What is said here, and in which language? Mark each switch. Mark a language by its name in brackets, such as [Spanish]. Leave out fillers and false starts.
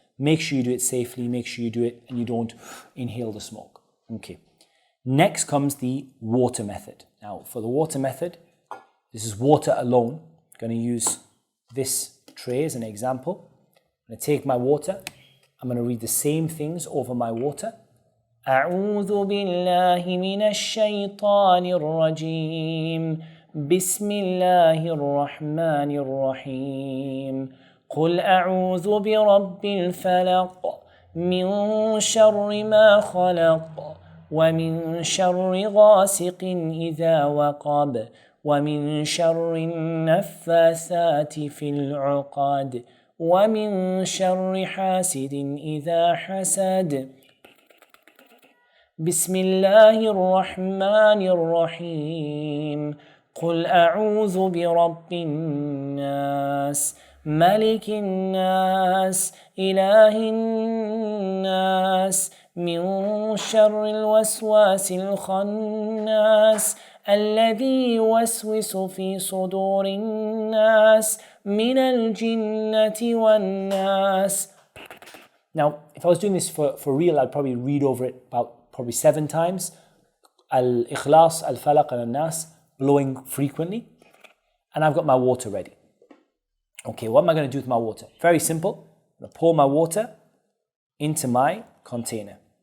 [English] Make sure you do it safely, make sure you do it and you don't inhale the smoke. Okay. Next comes the water method. Now, for the water method, this is water alone. I'm going to use this tray as an example. I'm going to take my water. I'm going to read the same things over my water. [Arabic] أعوذ بالله من الشيطان الرجيم بسم الله الرحمن الرحيم قل أعوذ برب الفلق من شر ما خلق ومن شر غاسق إذا وقب ومن شر النفاثات في العقد ومن شر حاسد إذا حسد بسم الله الرحمن الرحيم قل أعوذ برب الناس ملك الناس إله الناس من شر الوسواس الخناس الذي يوسوس في صدور الناس من الجنة والناس. [English] Now, if I was doing this for real, I'd probably read over it about probably 7 times. Al-Ikhlas, Al-Falaq, and Al-Nas, blowing frequently. And I've got my water ready. Okay, what am I going to do with my water? Very simple. I'm going to pour my water into my container.